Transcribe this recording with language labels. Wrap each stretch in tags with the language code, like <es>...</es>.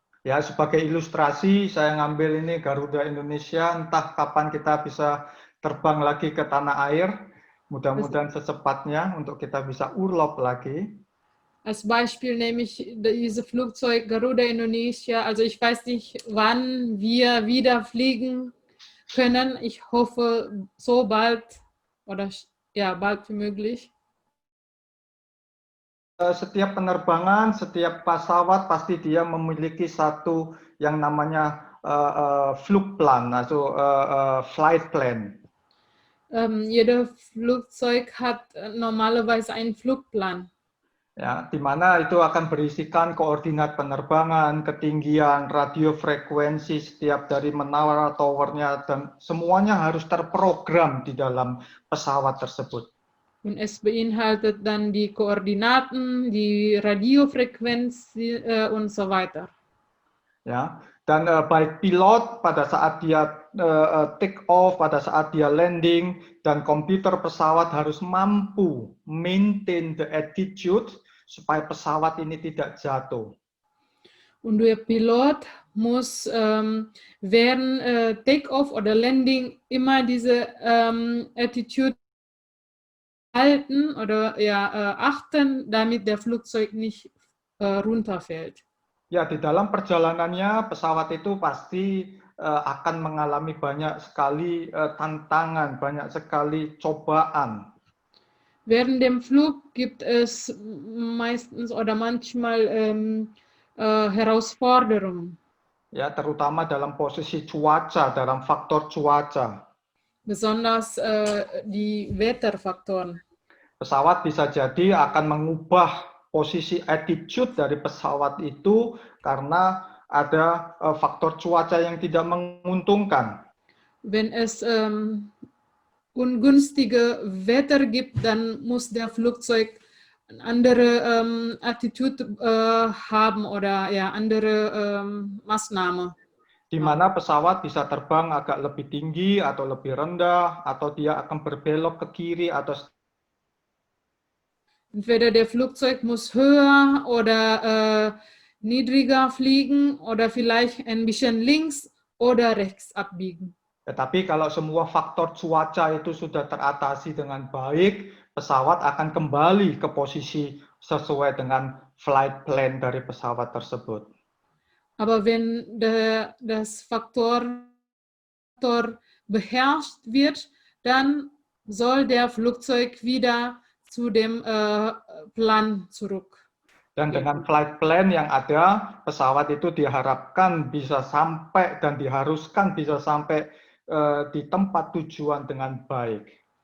<id>Ya, sebagai ilustrasi saya ngambil ini Garuda Indonesia, entah kapan kita bisa terbang lagi ke tanah air, mudah-mudahan secepatnya untuk kita bisa urlaub lagi.</id> <de>Als Beispiel nehme ich diese Flugzeug Garuda Indonesia. Also ich weiß nicht, wann wir wieder fliegen können. Ich hoffe, so bald oder ja, bald wie möglich.</de> <id>Setiap penerbangan, setiap pesawat pasti dia memiliki satu yang namanya Flugplan, also Flight Plan.</id> <de>Jeder Flugzeug hat normalerweise einen Flugplan.</de> <id>Ya, di mana itu akan berisikan koordinat penerbangan, ketinggian, radio frekuensi setiap dari menara towernya, dan semuanya harus terprogram di dalam pesawat tersebut.</id> <de>Und es beinhaltet dann die Koordinaten, die Radiofrequenz und so weiter.</de> <id>Ya, dan baik pilot pada saat dia take off, pada saat dia landing, dan komputer pesawat harus mampu</id> <en>maintain the attitude</en> <id>supaya pesawat ini tidak jatuh.</id> <de>Und der Pilot muss während Takeoff oder Landing immer diese Attitude halten oder ja, achten, damit der Flugzeug nicht runterfällt.</de> <id>Ya, di dalam perjalanannya pesawat itu pasti akan mengalami banyak sekali tantangan, banyak sekali cobaan.</id> <de>Während dem Flug gibt es meistens oder manchmal Herausforderungen.</de> <id>Ya, terutama dalam posisi cuaca, dalam faktor cuaca.</id> <de>Besonders die Wetterfaktoren.</de> <id>Pesawat bisa jadi akan mengubah posisi attitude dari pesawat itu karena ada faktor cuaca yang tidak menguntungkan.</id> <de>Wenn es ungünstige Wetter gibt, dann muss der Flugzeug eine andere Attitude haben oder ja, andere Maßnahme.</de> <id>Di mana pesawat bisa terbang agak lebih tinggi atau lebih rendah, atau dia akan berbelok ke kiri atau</id> <de>Entweder der Flugzeug muss höher oder niedriger fliegen oder vielleicht ein bisschen links oder rechts abbiegen.</de> <id>Tetapi kalau semua faktor cuaca itu sudah teratasi dengan baik, pesawat akan kembali ke posisi sesuai dengan flight plan dari pesawat tersebut.</id> <de>Aber wenn das Faktor beherrscht wird, dann soll der Flugzeug wieder zu dem Plan zurück.</de> <id>Dan dengan flight plan yang ada, pesawat itu diharapkan bisa sampai dan diharuskan bisa sampai di tempat tujuan dengan baik.</id>